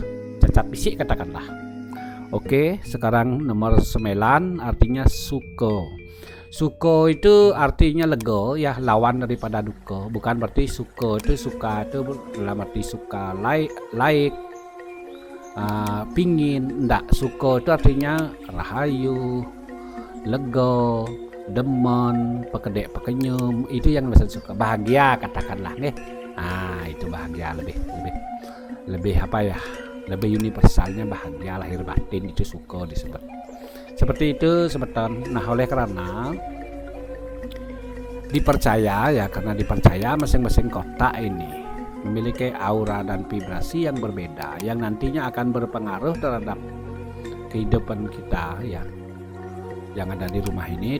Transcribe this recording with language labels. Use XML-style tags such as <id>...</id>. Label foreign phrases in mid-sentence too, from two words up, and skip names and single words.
<id>Cacat fisik katakanlah. Oke, sekarang nomor 9 artinya suko. Suko itu artinya lego ya, lawan daripada duko. Bukan berarti suko itu suka itu dalam arti suka like pingin, enggak. Suko itu artinya rahayu, lego, demen,</id> <ban>pekedek pekenyum,</ban> <id>itu yang bisa suka, bahagia katakanlah nih. Nah itu bahagia lebih apa ya, lebih universalnya bahagia lahir batin itu suka disebut seperti itu semeton. Nah oleh karena dipercaya ya, karena dipercaya masing-masing kotak ini memiliki aura dan vibrasi yang berbeda yang nantinya akan berpengaruh terhadap kehidupan kita ya yang ada di rumah ini.</id>